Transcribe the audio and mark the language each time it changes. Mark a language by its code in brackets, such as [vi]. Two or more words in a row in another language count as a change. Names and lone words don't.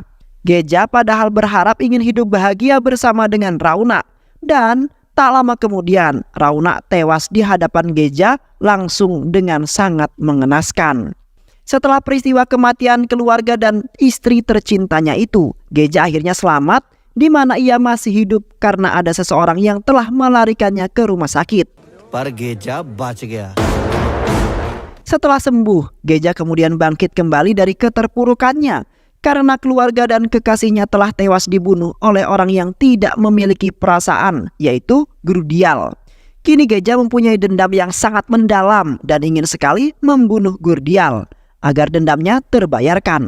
[id] Geja padahal berharap ingin hidup bahagia bersama dengan Rauna, dan tak lama kemudian Rauna tewas di hadapan Geja langsung dengan sangat mengenaskan. Setelah peristiwa kematian keluarga dan istri tercintanya itu, Geja akhirnya selamat, di mana ia masih hidup karena ada seseorang yang telah melarikannya ke rumah sakit. [hi] पर गेजा बच गया. [id] Setelah sembuh, Geja kemudian bangkit kembali dari keterpurukannya karena keluarga dan kekasihnya telah tewas dibunuh oleh orang yang tidak memiliki perasaan, yaitu Grudial. Kini Geja mempunyai dendam yang sangat mendalam dan ingin sekali membunuh Grudial agar dendamnya terbayarkan.